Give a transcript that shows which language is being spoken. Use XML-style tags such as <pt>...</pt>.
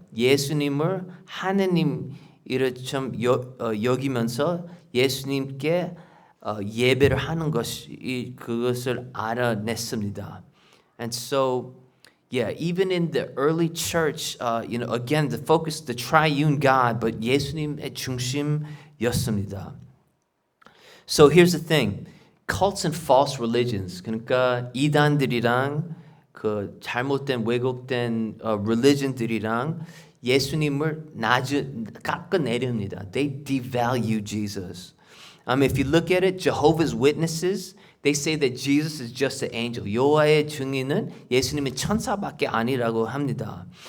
<ko>예수님을 하나님이라 좀 여기면서 예수님께 예배를 하는 것이 그것을 알아냈습니다.</ko> <en>And so, yeah, even in the early church, again, the focus, the triune God, but 예수님의 중심이었습니다.</en> <ko>So here's the thing, cults and false religions, 그러니까 이단들이랑 그 잘못된 왜곡된 religion들이랑 예수님을 깎아내립니다.</ko> <en>They devalue Jesus. If you look at it, Jehovah's Witnesses, they say that Jesus is just an angel.</en> <ko>여호와의 증인은 예수님의 천사밖에 아니라고 합니다.</ko>